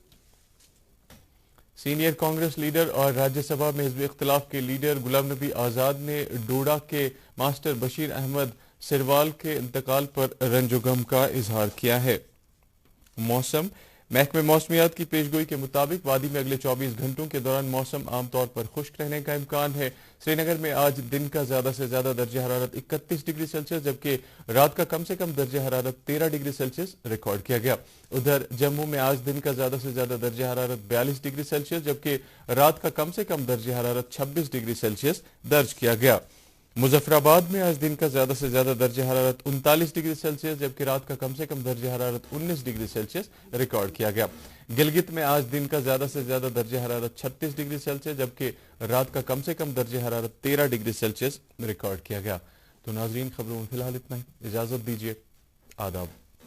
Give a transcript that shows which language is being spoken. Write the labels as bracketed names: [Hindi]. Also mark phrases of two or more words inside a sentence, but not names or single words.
[Urdu] سینئر کانگریس لیڈر اور راجیہ سبھا میں حزب اختلاف کے لیڈر غلام نبی آزاد نے ڈوڈا کے ماسٹر بشیر احمد سروال کے انتقال پر رنج و غم کا اظہار کیا ہے. موسم محکمہ موسمیات کی پیشگوئی کے مطابق وادی میں اگلے 24 گھنٹوں کے دوران موسم عام طور پر خشک رہنے کا امکان ہے. سری نگر میں آج دن کا زیادہ سے زیادہ درجہ حرارت 31 ڈگری سیلسیس جبکہ رات کا کم سے کم درجہ حرارت 13 ڈگری سیلسیس ریکارڈ کیا گیا. ادھر جموں میں آج دن کا زیادہ سے زیادہ درجہ حرارت 42 ڈگری سیلسیس جبکہ رات کا کم سے کم درجہ حرارت 26 ڈگری سیلسیس درج کیا گیا. مظفر آباد میں آج دن کا زیادہ سے زیادہ درجہ حرارت 39 ڈگری سیلسیس جبکہ رات کا کم سے کم درجہ حرارت 19 ڈگری سیلسیس ریکارڈ کیا گیا. گلگت میں آج دن کا زیادہ سے زیادہ درجہ حرارت 36 ڈگری سیلسیس جبکہ رات کا کم سے کم درجہ حرارت 13 ڈگری سیلسیس ریکارڈ کیا گیا. تو ناظرین خبروں میں فی الحال اتنا ہی. اجازت دیجیے. آداب.